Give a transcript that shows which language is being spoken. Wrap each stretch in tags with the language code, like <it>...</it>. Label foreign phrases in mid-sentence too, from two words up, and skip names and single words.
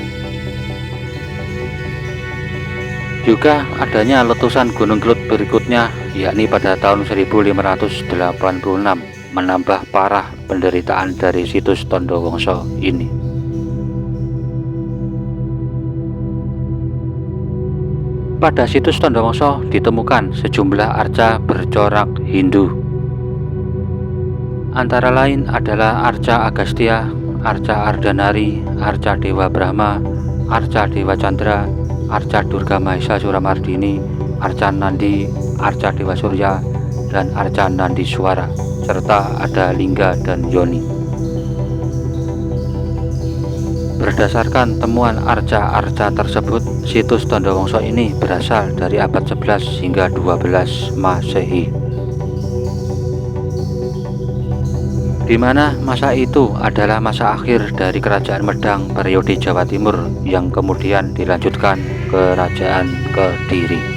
<id>Juga adanya letusan Gunung Kelut berikutnya, yakni pada tahun 1586, menambah parah penderitaan dari situs Tondowongso ini. Pada situs Tondowongso ditemukan sejumlah arca bercorak Hindu. Antara lain adalah arca Agastya, arca Ardhanari, arca Dewa Brahma, arca Dewa Chandra, arca Durga Mahesa Suramardini, Arca Nandi, Arca Dewa Surya, dan Arca Nandi Suara, serta ada Lingga dan Yoni. Berdasarkan temuan arca-arca tersebut, situs Tondowongso ini berasal dari abad 11 hingga 12 Masehi, di mana masa itu adalah masa akhir dari Kerajaan Medang periode Jawa Timur yang kemudian dilanjutkan Kerajaan Kediri.</id>